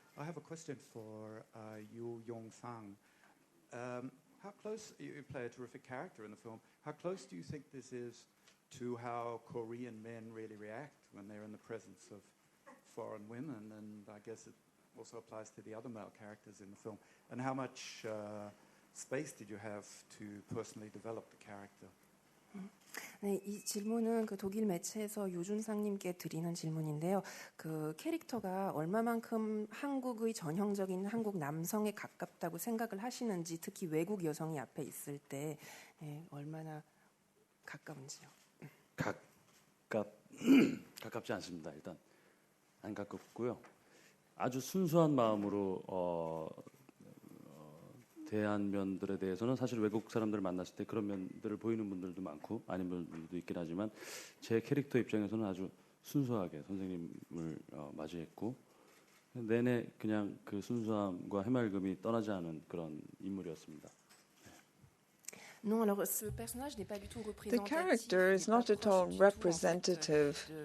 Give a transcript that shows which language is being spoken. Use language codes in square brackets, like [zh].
[en] I have a question for Yu Yong-sang. How close, you play a terrific character in the film, how close do you think this is to how Korean men really react when they're in the presence of foreign women? And I guess it also applies to the other male characters in the film. And how much space did you have to personally develop the character? [ko] 네, 이 질문은 그 독일 매체에서 유준상님께 드리는 질문인데요. 그 캐릭터가 얼마만큼 한국의 전형적인 한국 남성에 가깝다고 생각을 하시는지, 특히 외국 여성이 앞에 있을 때 얼마나 가까운지요. 가깝지 않습니다. 일단 안 가깝고요. 아주 순수한 마음으로 대한 면들에 대해서는 사실 외국 사람들을 만났을 때 그런 면들을 보이는 분들도 많고 아닌 분들도 있긴 하지만 제 캐릭터 입장에서는 아주 순수하게 선생님을 맞이했고 내내 그냥 그 순수함과 해맑음이 떠나지 않은 그런 인물이었습니다. [fr] Non, alors ce personnage n'est pas du tout [en] The character is not at all representative